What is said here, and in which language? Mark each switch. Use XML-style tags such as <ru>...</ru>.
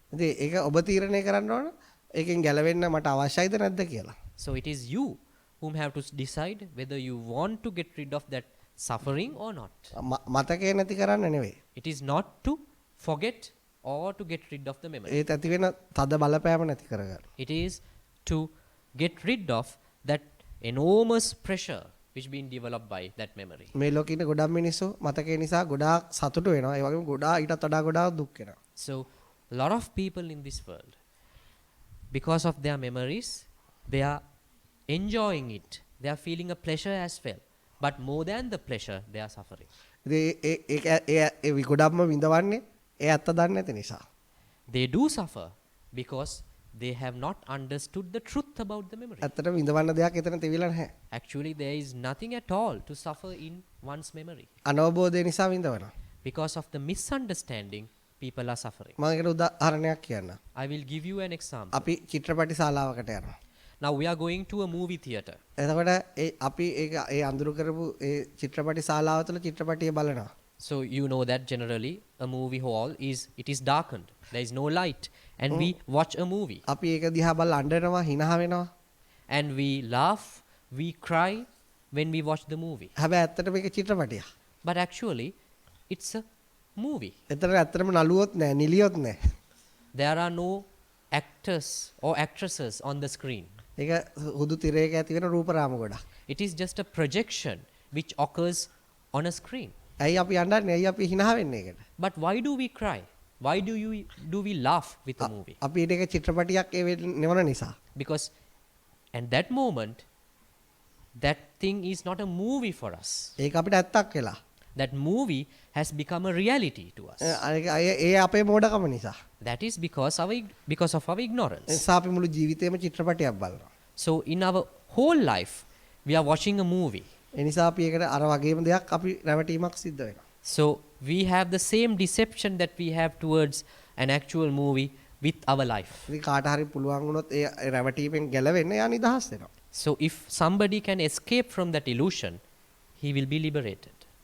<si>ඉතින් ඒක ඔබ තීරණය කරන්න ඕන ඒකෙන් ගැලවෙන්න මට අවශ්‍යයිද නැද්ද කියලා.</si> <en>So it is you whom have to decide whether you want to get rid of that suffering or not.</en> <si>මතකේ නැති කරන්න නෙවෙයි.</si> <en>It is not to forget or to get rid of the memory.</en> <si>ඒත් ඇති වෙන තද බලපෑම නැති කරගන්න.</si> <en>It is to get rid of that enormous pressure which been developed by that memory.</en> <si>මේ ලෝකේ ඉන්න ගොඩක් මිනිස්සු මතකේ නිසා ගොඩාක් සතුටු වෙනවා. ඒ වගේම ගොඩාක් ඊටත් වඩා ගොඩාක් දුක් වෙනවා.</si> <en>So a lot of people in this world, because of their memories, they are enjoying it. They are feeling a pleasure as well. But more than the pleasure, they are suffering.</en> <si>ඒ ගොඩක්ම විඳවන්නේ ඒ ඇත්ත දන්නේ නැති නිසා.</si> <en>They do suffer because they have not understood the truth about the memory.</en> <si>ඇත්තටම විඳවන්න දෙයක් එතන තිබිලා නැහැ.</si> <en>Actually, there is nothing at all to suffer in one's memory.</en> <si>අනවබෝධය නිසා විඳවනවා.</si> <en>Because of the misunderstanding, people are suffering.</en> <si>මම ඒකට උදාහරණයක් කියන්නම්.</si> <en>I will give you an example.</en> <si>අපි චිත්‍රපටි ශාලාවකට යනවා.</si> <en>Now we are going to a movie theater.</en> <si>එතකොට අපි ඒ අඳුරු කරපු ඒ චිත්‍රපටි ශාලාව තුළ චිත්‍රපටිය බලනවා.</si> <en>So you know that generally a movie hall is darkened. There is no light and we watch a movie.</en> <si>අපි ඒක දිහා බලලා අඬනවා, හිනහ වෙනවා.</si> <en>And we laugh, we cry when we watch the movie.</en> <si>හැබැයි ඇත්තට මේක චිත්‍රපටියක්.</si> <en>But actually it's a movie.</en> <si>එතන ඇත්තටම නළුවොත් නැහැ, නිලියොත් නැහැ.</si> <en>There are no actors or actresses on the screen.</en> <si>ඒක හුදු තිරයක ඇති වෙන රූපරාම ගොඩක්.</si> <en>It is just a projection which occurs on a screen.</en> <si>ඇයි අපි අඬන්නේ? ඇයි අපි හිනහ වෙන්නේ ඒකට?</si> <en>But why do we cry? Why do we laugh with a movie?</en> <si>අපි ඒක චිත්‍රපටියක් නෙවන නිසා.</si> <en>Because at that moment that thing is not a movie for us.</en> <si>ඒක අපිට ඇත්තක් වෙලා.</si> <en>That movie has become a reality to us.</en> <si>ඒ අපේ මෝඩකම නිසා.</si> <en>That is because of our ignorance.</en> <si>ඒ නිසා අපි මුළු ජීවිතේම චිත්‍රපටියක් බලනවා.</si> <en>So in our whole life we are watching a movie.</en> <si>ඒ නිසා අපි ඒකට අර වගේම දෙයක් අපි රැවටීමක් සිද්ධ වෙනවා.</si> <en>So we have the same deception that we have towards an actual movie with our life.</en> <si>ඉතින් කාට හරි පුළුවන් වුණොත් ඒ රැවටීමෙන් ගැලවෙන්න යා නිදහස් වෙනවා.</si> <en>So if somebody can escape from that illusion, he will be liberated.</en>